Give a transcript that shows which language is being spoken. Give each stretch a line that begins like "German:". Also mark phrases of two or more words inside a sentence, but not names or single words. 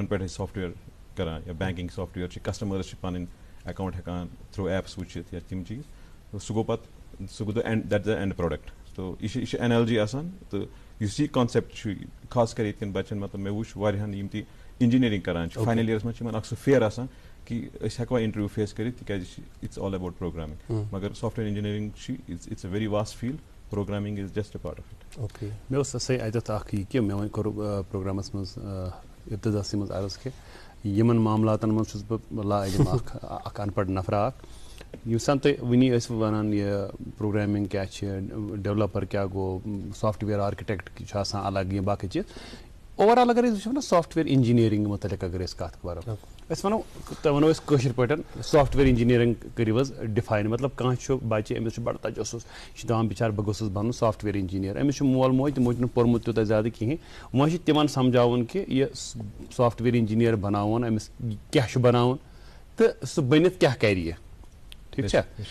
Kashmiri: پٮ۪ٹھ أسۍ سافٹ وِیَر کَران یا
English: banking software
Kashmiri: چھِ کَسٹمَرٕز چھِ پَنٕنۍ اٮ۪کاوُنٛٹ ہٮ۪کان تھرٛوٗ ایپٕس وٕچھِتھ یا تِم چیٖز سُہ گوٚو پَتہٕ سُہ گوٚو
English: that the end product
Kashmiri: تو یہِ چھِ اٮ۪نالجی آسان تہٕ یُس یہِ کانسیپٹ چھُ خاص کر ییٚتہِ کٮ۪ن بَچَن مطلب مےٚ وٕچھ واریاہَن یِم تہِ اِنجیٖنٔرِنٛگ کَران چھِ
English: final years
Kashmiri: منٛز چھِ یِمَن اَکھ سُہ فِیَر آسان کہِ أسۍ ہٮ۪کوا
English: interview face
Kashmiri: کٔرِتھ تِکیازِ یہِ چھِ
English: it's all about programming
Kashmiri: مگر
English: software engineering
Kashmiri: چھِ
English: it's a very vast field programming is just a part of it
Kashmiri: مےٚ اوس ہسا اَتٮ۪تھ اَکھ یہِ کہِ مےٚ وۄنۍ کوٚر پروگرامَس منٛز اِبتِداسٕے منٛز عرض کہِ یِمن معاملاتن منٛز چھُس بہٕ لا علم اکھ اَن پَڑھ نفرا اکھ ییٚمہِ ساتہٕ تُہۍ وٕنی ٲسۍ وَنان یہِ پروگرامِنٛگ کیاہ چھِ ڈیولَپر کیاہ گوٚو
English: software architect
Kashmiri: چھُ آسان الگ یا باقٕے چیٖز اوٚوَرآل اگر أسۍ وٕچھو نا
English: software engineering
Kashmiri: مُتعلِق اگر أسۍ کَتھ کَرو أسۍ وَنو تۄہہِ وَنو أسۍ کٲشِر پٲٹھۍ
English: software engineering
Kashmiri: کٔرِو حظ ڈِفاین مطلب کانٛہہ چھُ بَچہِ أمِس چھُ بَڑٕ تَجَسُس یہِ چھُ دَپان بِچارٕ بہٕ گوٚژھُس بَنُن
English: software engineer
Kashmiri: أمِس چھُ مول موج تِمو چھُنہٕ پوٚرمُت تیوٗتاہ زیادٕ کِہیٖنۍ وۄنۍ چھِ تِمن سَمجھاوُن کہِ یہِ
English: software engineer
Kashmiri: بَناوُن أمِس کیاہ چھُ بَناوُن تہٕ سُہ بٔنِتھ کیاہ کَرِ یہِ ٹھیٖک چھا